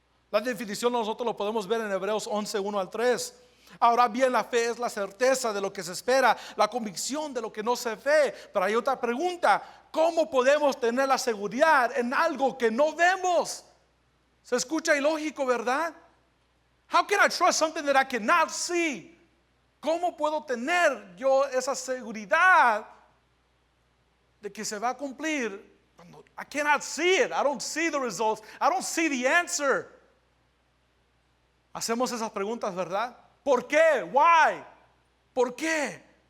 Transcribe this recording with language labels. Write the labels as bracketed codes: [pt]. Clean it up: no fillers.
[es] La definición nosotros lo podemos ver en Hebreos 11:1 al 3. Ahora bien, la fe es la certeza de lo que se espera, la convicción de lo que no se ve. Pero hay otra pregunta: ¿cómo podemos tener la seguridad en algo que no vemos? Se escucha ilógico, ¿verdad? [en] How can I trust something that I cannot see? [es] ¿Cómo puedo tener yo esa seguridad de que se va a cumplir cuando I cannot see it? I don't see the results. [en] I don't see the answer. Hacemos esas preguntas, ¿verdad? [es] ¿Por qué? Why? ¿Por qué?